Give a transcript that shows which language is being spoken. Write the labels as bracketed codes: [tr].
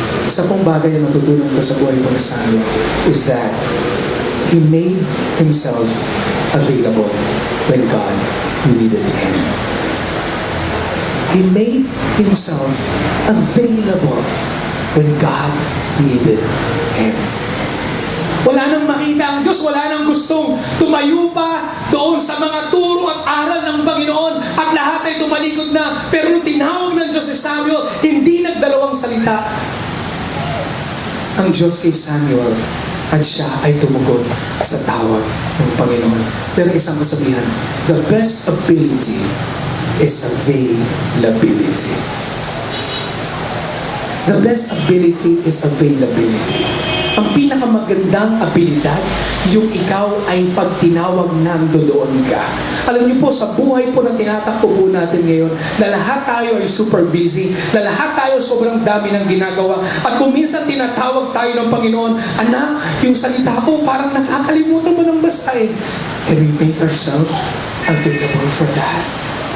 [tl] Isa pong bagay na natutunan ko sa buhay ko ni Samuel [en] is that he made himself available when God needed him. He made himself available when God needed him. [tl] Wala nang makita ang Diyos, wala nang gustong tumayo pa doon sa mga turo at aral ng Panginoon at lahat ay tumalikod na. Pero nung tinawag ng Diyos si Samuel, hindi nagdalawang salita ang Diyos kay Samuel at siya ay tumugon sa tawag ng Panginoon. Pero isang kasabihan, [en] the best ability is availability. The best ability is availability. [tl] Ang pinakamagandang abilidad, yung ikaw ay pag tinawag nandoon ka. Alam niyo po, sa buhay po na tinatakbo po natin ngayon, na lahat tayo ay super busy, na lahat tayo sobrang dami ng ginagawa, at kung minsan tinatawag tayo ng Panginoon, anak, yung salita ko parang nakakalimutan mo ng basahin. [en] Can we make ourselves available for that?